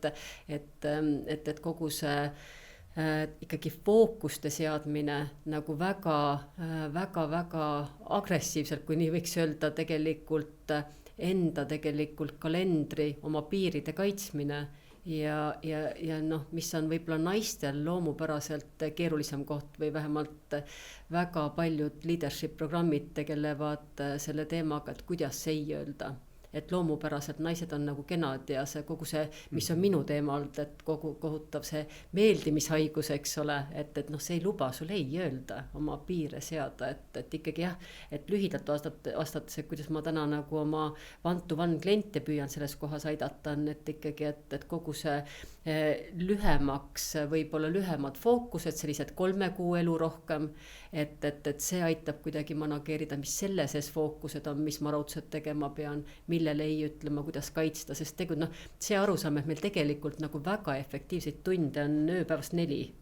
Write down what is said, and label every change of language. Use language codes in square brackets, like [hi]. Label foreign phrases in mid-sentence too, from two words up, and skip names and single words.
[et] et kogu see ikkagi fookuste seadmine nagu väga agressiivselt, kui nii võiks öelda, tegelikult enda tegelikult kalendri, oma piiride kaitsmine ja noh, mis on võib-olla naistel loomupäraselt keerulisem koht või vähemalt väga paljud leadership programmid tegelevad selle teemaga, et kuidas ei öelda. Et loomupäraselt naised on nagu kenad ja see kogu see, mis on minu teema olnud, et kohutav see meeldimishaigus, eks ole, et noh, see ei luba sul ei öelda oma piire seada, et ikkagi jah, et lühidalt vastates, kuidas ma täna nagu oma [en] one-to-one [et] kliente püüan selles kohas aidata, on et ikkagi, et kogu see lühemaks, võib-olla lühemad fookused, sellised 3 kuu elu rohkem, et see aitab kuidagi manageerida, mis selle sees fookused on, mis ma raudselt tegema pean, millele ei ütlema, kuidas kaitsta, sest tegelikult noh, see arusaam, et meil tegelikult nagu väga efektiivseid tunde on ööpäevast 4.